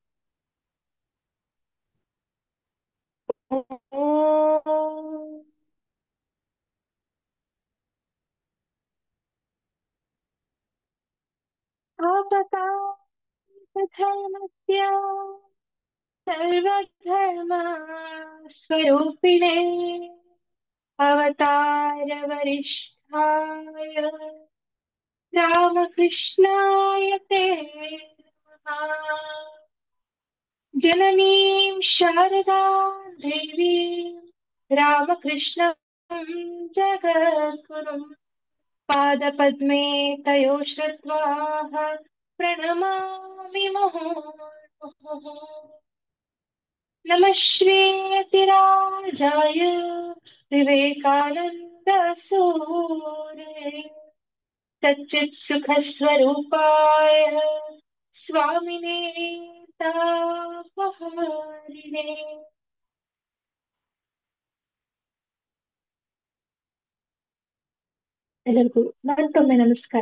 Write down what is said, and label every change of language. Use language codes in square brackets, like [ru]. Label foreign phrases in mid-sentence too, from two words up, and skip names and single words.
[sa] ಓಂ ಧರ್ಮಸ್ಯ ಸರ್ವಧರ್ಮ ಸ್ವರೂಪಿಣೆ ಅವತಾರ ವರಿಷ್ಠಾಯ ರಾಮಕೃಷ್ಣಾಯ ತೇ ನಮಃ. ಜನನೀಂ ಶಾರದಾಂ ದೇವೀಂ ರಾಮಕೃಷ್ಣಂ ಜಗದ್ಗುರುಂ ಪಾದಪದ್ಮೇ ತಯೋ ಶ್ರುತ್ವಾ ಪ್ರಣಮಾಮಿ ಮುಹುರ್ಮುಹುಃ. ನಮಃ ಶ್ರೀಯತಿರಾಜಾಯ ವಿವೇಕಾನಂದ ಸೂರೇ ಸಚ್ಚಿತ್ ಸುಖ ಸ್ವರೂಪಾಯ ಸ್ವಾಮಿನೇ ತಾಪಹಾರಿಣೇ. [kn] ಎಲ್ಲರಿಗೂ ಮತ್ತೊಮ್ಮೆ ನಮಸ್ಕಾರ.